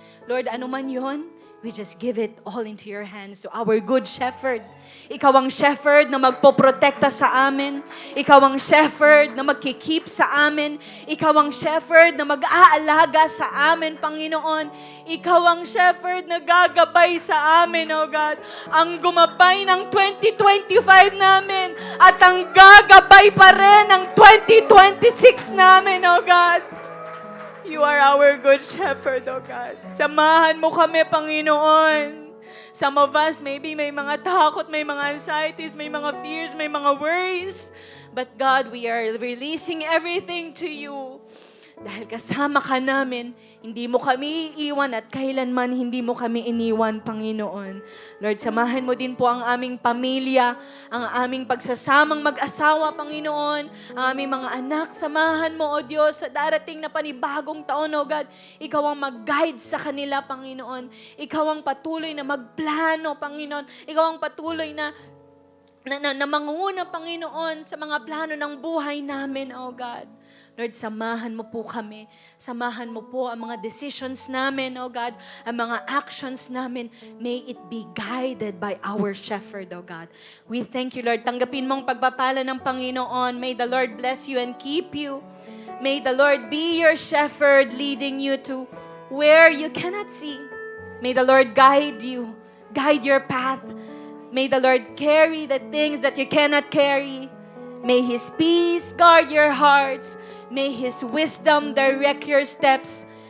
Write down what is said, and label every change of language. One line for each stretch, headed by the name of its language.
English: Lord,
Filipino: ano man yun,
English: we just give it all into your hands to our good shepherd.
Filipino: Ikaw ang shepherd na magpoprotekta sa amin. Ikaw ang shepherd na magkikip sa amin. Ikaw ang shepherd na mag-aalaga sa amin, Panginoon. Ikaw ang shepherd na gagabay sa amin, O God. Ang gumabay ng 2025 namin at ang gagabay pa rin ng 2026 namin, O God.
English: You are our good shepherd, O God.
Filipino: Samahan mo kami, Panginoon.
English: Some of us, maybe
Filipino: may mga takot, may mga anxieties, may mga fears, may mga worries.
English: But God, we are releasing everything to you.
Filipino: Dahil kasama ka namin, hindi mo kami iiwan at kailanman hindi mo kami iniwan, Panginoon. Lord, samahan mo din po ang aming pamilya, ang aming pagsasamang mag-asawa, Panginoon, ang aming mga anak. Samahan mo, O Diyos, sa darating na panibagong taon, O God. Ikaw ang mag-guide sa kanila, Panginoon. Ikaw ang patuloy na magplano, Panginoon. Ikaw ang patuloy na mangunguna, Panginoon, sa mga plano ng buhay namin, O God. Lord, samahan mo po kami. Samahan mo po ang mga decisions namin, O God. Ang mga actions namin.
English: May it be guided by our shepherd, O God. We thank you, Lord.
Filipino: Tanggapin mong pagpapala ng Panginoon.
English: May the Lord bless you and keep you. May the Lord be your shepherd, leading you to where you cannot see. May the Lord guide you. Guide your path. May the Lord carry the things that you cannot carry. May His peace guard your hearts. May His wisdom direct your steps.